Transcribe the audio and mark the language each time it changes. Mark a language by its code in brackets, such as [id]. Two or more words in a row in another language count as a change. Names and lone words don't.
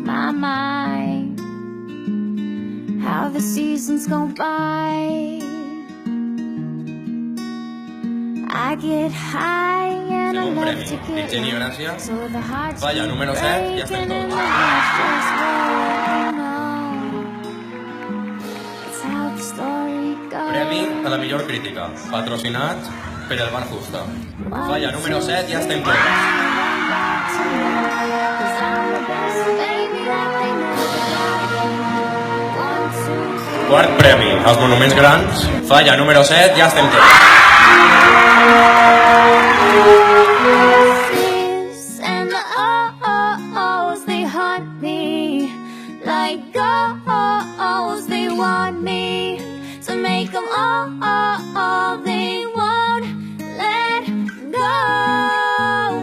[en] My, how the seasons go by. I get high and I love to get low, so the heart's breaking and the heart's just it's how the story goes. [ca] Premi a la millor crítica, patrocinat per el Bar Justa. Falla número 7, ja estem tots. Quart premi, als Monuments Grans. Falla número 7, ja estem tots. [en] And the oh-oh-ohs, they haunt me like oh-oh-ohs. They want me to make them oh-oh-oh. They won't let go.